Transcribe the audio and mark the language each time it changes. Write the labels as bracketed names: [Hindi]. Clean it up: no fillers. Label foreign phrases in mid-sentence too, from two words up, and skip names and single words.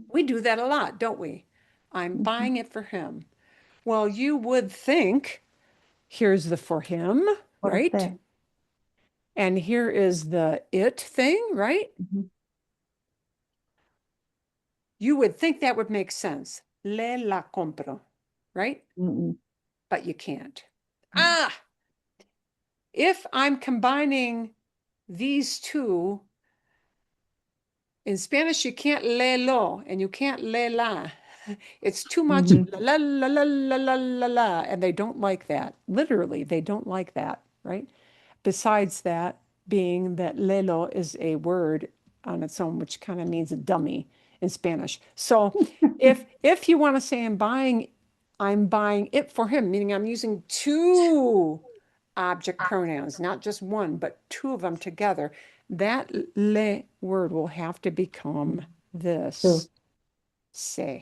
[English] We do that a lot, don't we? I'm buying it for him. Well, you would think here's the for him, What right? they? And here is the it thing, right? Mhm. You would think that would make sense. [Spanish] Le la compro, [English] right? Mm-mm. But you can't. Mm. Ah, if I'm combining these two, in Spanish, you can't [Spanish] le lo [English] and you can't [Spanish] le la. [English] It's too much Mhm. la la la la la la la, and they don't like that. Literally, they don't like that, right? Besides that, being that lelo is a word on its own, which kind of means a dummy in Spanish. So if you want to say I'm buying it for him, meaning I'm using two object pronouns, not just one, but two of them together, that le word will have to become this, se,